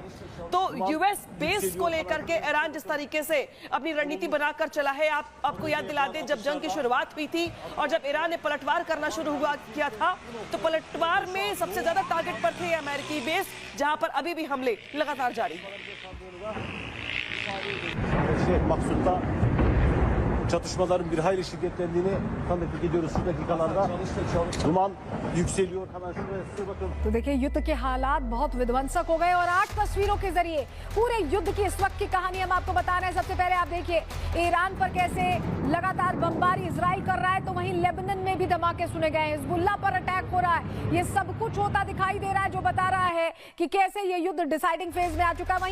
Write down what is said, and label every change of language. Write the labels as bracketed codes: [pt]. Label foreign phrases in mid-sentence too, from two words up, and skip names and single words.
[hi] तो यूएस बेस को लेकर के ईरान जिस तरीके से अपनी रणनीति बनाकर चला है, आपको याद दिला दे, जब जंग की शुरुआत हुई थी और जब ईरान ने पलटवार करना शुरू किया था, तो पलटवार में सबसे ज्यादा टारगेट पर थे अमेरिकी बेस, जहां पर अभी भी हमले लगातार जारी हैं। [tr] Çatışmaların bir hayli şiddetlendiğini tanıklık ediyoruz şu dakikalarda. Duman yükseliyor. Hemen şuraya size bakın. [hi] तो देखिए युद्ध के हालात बहुत विध्वंसक हो गए, और 8 तस्वीरों के जरिए पूरे युद्ध की इस वक्त की कहानी हम आपको बता रहे हैं। सबसे पहले आप देखिए ईरान पर कैसे लगातार बमबारी इजराइल कर रहा है, तो वहीं लेबनान में भी धमाके सुने गए हैं, हिजबुल्लाह पर अटैक हो रहा है। ये सब कुछ होता दिखाई दे रहा है, जो बता रहा है कि कैसे ये युद्ध [en] deciding phase [hi] में आ चुका है।